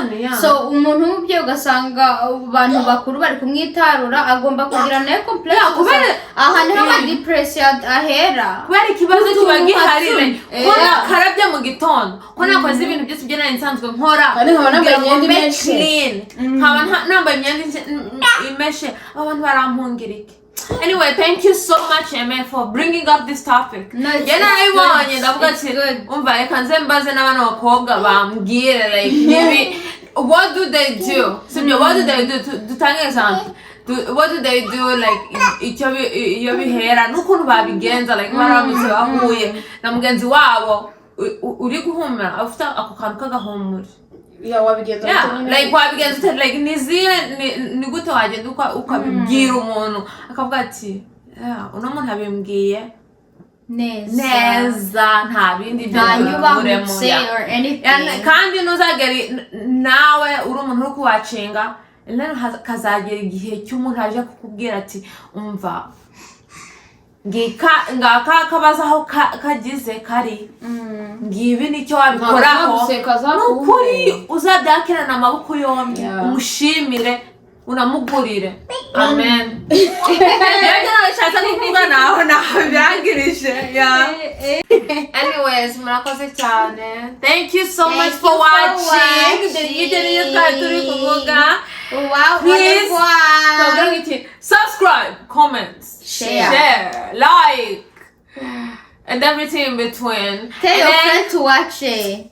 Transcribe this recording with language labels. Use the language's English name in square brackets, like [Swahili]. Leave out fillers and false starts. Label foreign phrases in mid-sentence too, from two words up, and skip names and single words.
[Kinyarwanda] So umuntu w'umubyeyi ugasanga abantu bakuru bari kumwitarura agomba kugira nayo complex aha niho ama depression ahera kubera ikibazo kiba giharire ko nakarabye mu gitondo ko nakoze ibintu byose byo nari nsanzwe nkora kandi nkaba nambaye imyenda imeshe nkaba nambaye imyenda imeshe abantu barampungirike [English] Anyway, thank you so much, Emma, for bringing up this topic. No, it's [Kinyarwanda] Yibonye ndavuga [English] it's [Kinyarwanda] ati [English] good. [Kinyarwanda] umva reka nze mbaze n'abana bakobwa bambwire like nibi [English] what do they do? [Kinyarwanda] Sibyo, [English] what do they do? [Kinyarwanda] Dutange example. [English] What do they do like [Kinyarwanda] iyo bihera n'ukuntu babigenza like baramutse bahuye na mugenzi wabo uri guhumura afite ako kantu k'agahumura. Yeah, wabigenza like wabigenza like ni gute wagenda ukabibwira umuntu akavuga ati uno muntu abimbwiye neza nta bindi byanyubahutse [English] or anything. [Kinyarwanda] Kandi ntuzagere nawe uri umuntu uri kuwacenga rero kazagera igihe cy'umuntu aje kukubwira ati umva ngaka kabaza aho kagize kari ngibi nicyo wabikoraho n'ukuri uzabyakirana amaboko yombi umushimire unamugurire. Amen. Anyways, murakoze cyane. [English] Thank you so much for watching. Wow, Please subscribe, comment, share, like, and everything in between. Tell your friend to watch it.